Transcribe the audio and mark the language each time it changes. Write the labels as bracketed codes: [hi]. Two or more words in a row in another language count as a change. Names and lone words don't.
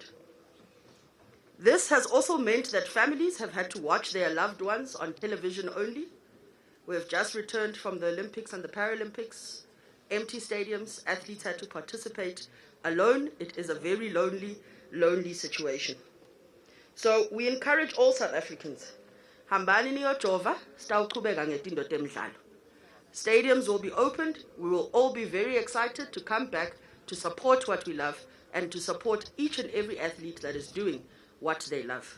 [en] This has also meant that families have had to watch their loved ones on television only. We have just returned from the Olympics and the Paralympics. Empty stadiums, athletes had to participate alone. It is a very lonely situation. So we encourage all South Africans. [ss] Hambani niyojova, sitawuqhubeka ngetindo temidlalo. [en] Stadiums will be opened. We will all be very excited to come back to support what we love and to support each and every athlete that is doing what they love.